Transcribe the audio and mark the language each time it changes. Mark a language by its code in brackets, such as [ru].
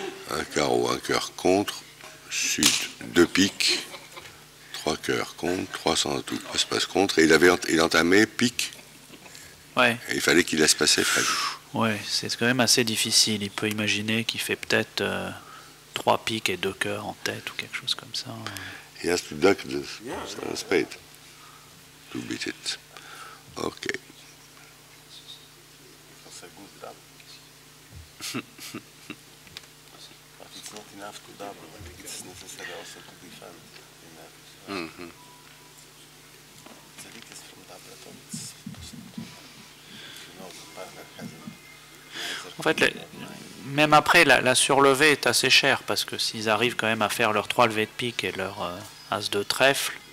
[fr] Un carreau, un cœur contre, sud, 2 piques, 3 cœurs contre, 300 atouts, passe contre, et il entamé pique. Ouais. Et il fallait qu'il laisse passer Fred. Ouais, c'est quand même assez difficile. Il peut imaginer qu'il fait peut-être 3 piques et 2 cœurs en tête ou quelque chose comme ça. [en] He has to duck the spade to beat it. Ok. It's a good double. But it's not enough to double. It's necessary also to defend. The lead is from double, it's possible. You know, the partner hasn't. [fr] En fait, même après, la surlevée est assez chère parce que s'ils arrivent quand même à faire leurs 3 levées de pique et leur as de trèfle,